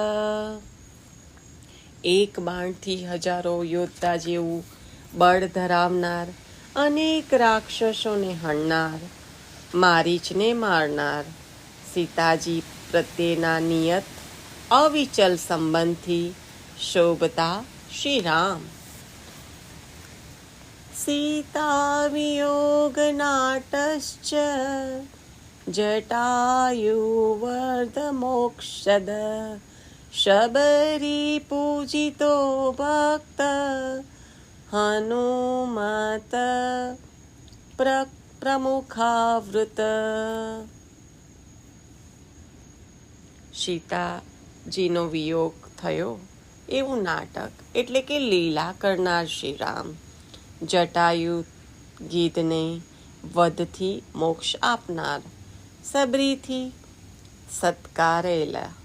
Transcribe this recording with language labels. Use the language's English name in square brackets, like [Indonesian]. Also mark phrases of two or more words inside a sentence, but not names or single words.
[Gujarati] એક બાણથી હજારો યોદ્ધા જેવું બળ ધરાવનાર, અનેક રાક્ષસોને હણનાર, મારીચને મારનાર, સીતાજી પ્રત્યેના નિયત અવિચલ સંબંધથી શોભતા શ્રી રામ. [Sanskrit] सीतावियोगनाटश्च जटायुवर्धमोक्षद शबरीपूजितो भक्त हनुमत પ્રમુખાવૃત. [Gujarati] સીતાજીનો વિયોગ થયો એવું નાટક એટલે કે લીલા કરનાર શ્રી રામ, જટાયુ ગીધને વધથી મોક્ષ આપનાર, સબરીથી સત્કારેલા,